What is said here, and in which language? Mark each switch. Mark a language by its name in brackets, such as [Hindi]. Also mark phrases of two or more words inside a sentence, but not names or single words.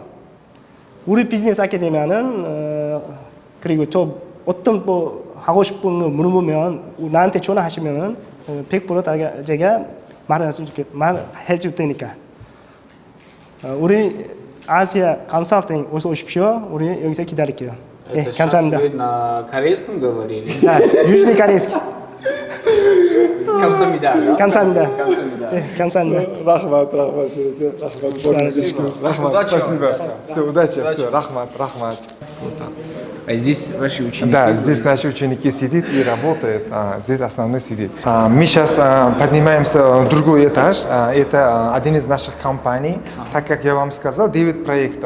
[Korean] 우리 비즈니스 하게 되면은 그리고 저 어떤 뭐 하고 싶은 거 물어보면 나한테 전화하시면은 100% 제가 말해 줄 테니까 우리 아시아 컨설팅 어서 오십시오. 우리 여기서 기다릴게요. 예, 감사합니다. [Russian] Вы на корейском говорили? [Korean] 아, 유진이 корейский. [Russian] Камсамида, да? [Korean] 감사합니다. Камсамида. 예, 감사합니다. [Russian] Рахмат. Удачи вам. Спасибо. Все, удачи, все, рахмат. А здесь ваши ученики? Да, здесь наши ученики сидят и работают, здесь основной сидит. Мы сейчас поднимаемся в другой этаж, это один из наших компаний, так как я вам сказал, 9 проектов.